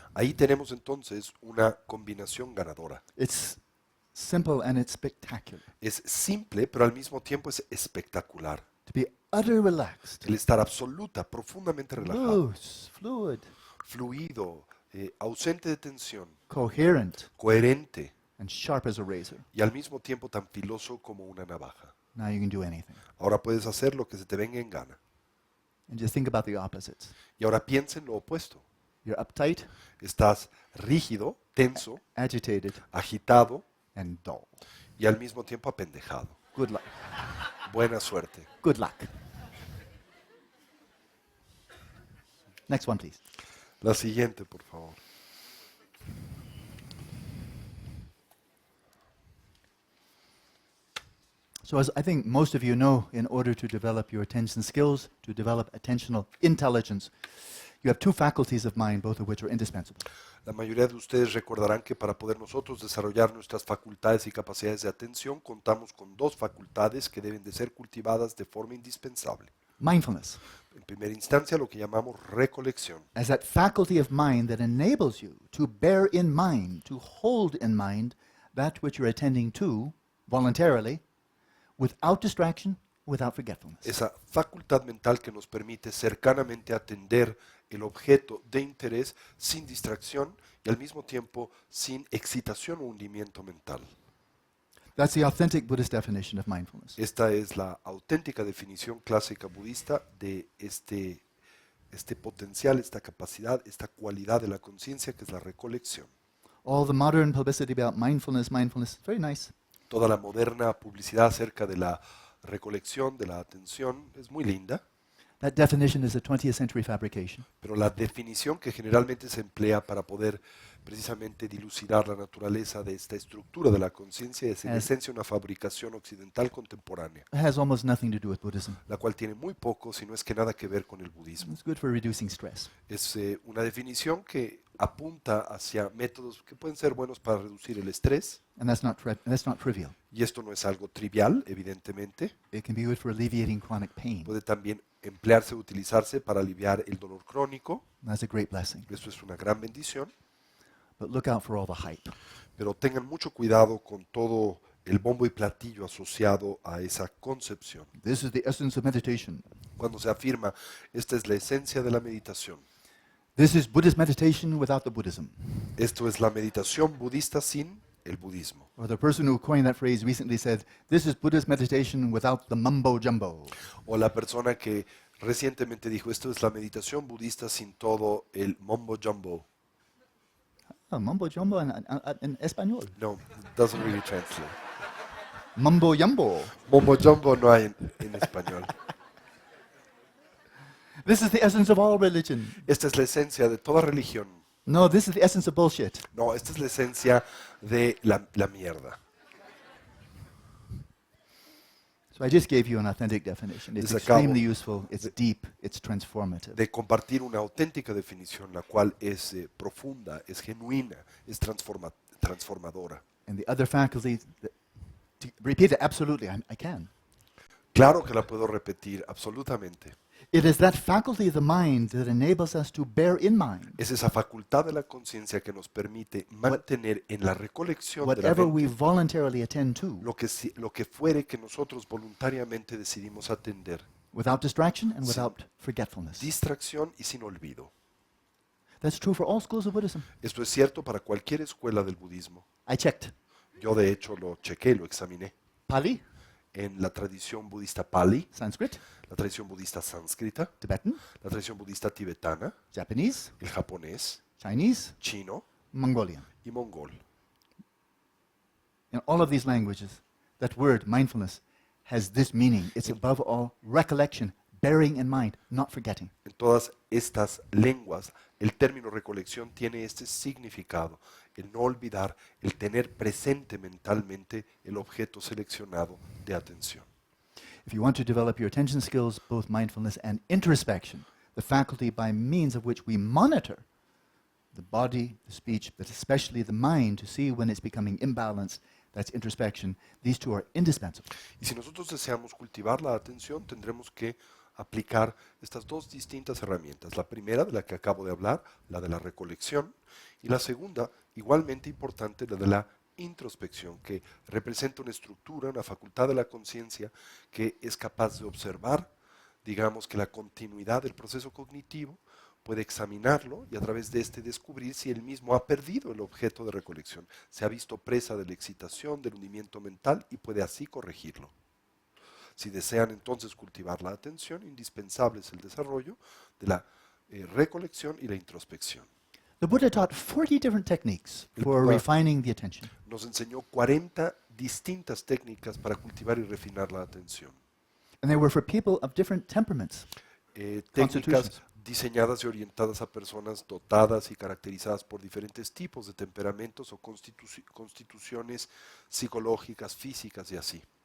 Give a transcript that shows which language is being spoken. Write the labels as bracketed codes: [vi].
[es] Ahí tenemos entonces una combinación ganadora. [en] It's simple and it's spectacular. [es] Es simple, pero al mismo tiempo es espectacular. [en] To be utterly relaxed, [es] El estar absoluta, profundamente relajado, [en] loose, fluid, [es] fluido, ausente de tensión, [en] coherent, [es] coherente [en] and sharp as a razor. [es] y al mismo tiempo tan filoso como una navaja. [en] Now you can do anything. [es] Ahora puedes hacer lo que se te venga en gana. [en] And just think about the opposites. [es] Y ahora piensa en lo opuesto. [en] You're uptight, [es] Estás rígido, tenso, [en] agitated, [es] agitado [en] and dull. [es] y al mismo tiempo apendejado. [en] Good luck. [es] Buena suerte. [en] Good luck. Next one, please. [es] La siguiente, por favor. [en] So as I think most of you know, in order to develop your attention skills, to develop attentional intelligence, you have two faculties of mind, both of which are indispensable. [es] La mayoría de ustedes recordarán que para poder nosotros desarrollar nuestras facultades y capacidades de atención, contamos con dos facultades que deben de ser cultivadas de forma indispensable. [en] Mindfulness, [es] En primera instancia, lo que llamamos recolección. [en] as that faculty of mind that enables you to bear in mind, to hold in mind that which you're attending to voluntarily, without distraction, without forgetfulness. [es] Esa facultad mental que nos permite cercanamente atender el objeto de interés sin distracción y al mismo tiempo sin excitación o hundimiento mental. [en] That's the authentic Buddhist definition of mindfulness. [es] Esta es la auténtica definición clásica budista de este potencial, esta capacidad, esta cualidad de la conciencia que es la recolección. [en] All the modern publicity about mindfulness, very nice. [es] Toda la moderna publicidad acerca de la recolección, de la atención, es muy linda, [en] That definition is a 20th century fabrication. [es] pero la definición que generalmente se emplea para poder precisamente dilucidar la naturaleza de esta estructura de la conciencia es en esencia una fabricación occidental contemporánea, [en] It has almost nothing to do with Buddhism. [es] la cual tiene muy poco, si no es que nada que ver con el budismo. [en] It's good for reducing stress. [es] Es una definición que apunta hacia métodos que pueden ser buenos para reducir el estrés, [en] And that's not trivial. [es] y esto no es algo trivial, evidentemente. [en] It can be good for alleviating chronic pain. [es] Puede también emplearse, utilizarse para aliviar el dolor crónico. [en] That's a great blessing. [es] Esto es una gran bendición, [en] But look out for all the hype. [es] pero tengan mucho cuidado con todo el bombo y platillo asociado a esa concepción. [en] This is the essence of meditation. [es] Cuando se afirma, esta es la esencia de la meditación. [en] This is Buddhist meditation without the Buddhism. [es] Esto es la meditación budista sin el budismo. [en] Or the person who coined that phrase recently said, this is Buddhist meditation without the mumbo jumbo. [es] O la persona que recientemente dijo, esto es la meditación budista sin todo el mumbo jumbo. [en] Oh, mumbo jumbo in español. No, it doesn't really translate. Mumbo jumbo. [es] Mumbo jumbo no hay en español. [en] This is the essence of all religion. [es] Esta es la esencia de toda religión. [en] No, this is the essence of bullshit. [es] No, esta es la esencia de la mierda. [en] So I just gave you an authentic definition. It's [es] Les acabo [en] extremely useful, it's deep, it's transformative. [es] De compartir una auténtica definición, la cual es profunda, es genuina, es transformadora. [en] And the other faculty, to repeat it absolutely, I can. [es] Claro que la puedo repetir, absolutamente. [en] It is that faculty of the mind that enables us to bear in mind [es] Es esa facultad de la conciencia que nos permite mantener en la recolección de la [en] whatever [es] mente [en] we voluntarily attend to [es] lo que fuere que nosotros voluntariamente decidimos atender, [en] without distraction and [es] Sí. [en] without forgetfulness. [es] distracción y sin olvido. [en] That's true for all schools of Buddhism. [es] Esto es cierto para cualquier escuela del budismo. [en] I checked. [es] Yo de hecho lo chequé, lo examiné. [en] Pali, [es] En la tradición budista Pali, [en] Sanskrit, [es] la tradición budista sánscrita, [en] Tibetan, [es] la tradición budista tibetana, [en] Japanese, [es] el japonés, [en] Chinese, [es] chino [en] Mongolian. [es] y mongol. [en] In all of these languages, that word, mindfulness, has this meaning. It's above all recollection, bearing in mind, not forgetting. [es] En todas estas lenguas, el término recolección tiene este significado, el no olvidar, el tener presente mentalmente el objeto seleccionado de atención. [en] If you want to develop your attention skills, both mindfulness and introspection, the faculty by means of which we monitor the body, the speech, but especially the mind to see when it's becoming imbalanced, that's introspection. These two are indispensable. [es] Y si nosotros deseamos cultivar la atención, tendremos que aplicar estas dos distintas herramientas. La primera, de la que acabo de hablar, la de la recolección, y la segunda, igualmente importante, la de la introspección, que representa una estructura, una facultad de la conciencia que es capaz de observar, digamos que la continuidad del proceso cognitivo, puede examinarlo y a través de este descubrir si él mismo ha perdido el objeto de recolección, se ha visto presa de la excitación, del hundimiento mental y puede así corregirlo. Si desean entonces cultivar la atención, indispensable es el desarrollo de la recolección y la introspección. [en] The Buddha taught 40 different techniques for [es] Buddha- [en] refining the attention. [es] Nos enseñó 40 distintas técnicas para cultivar y refinar la atención. [en] And they were for people of different temperaments. [es] Técnicas [en] Constitutions. [es] diseñadas y orientadas a personas dotadas y caracterizadas por diferentes tipos de temperamentos o constituciones psicológicas, físicas y así.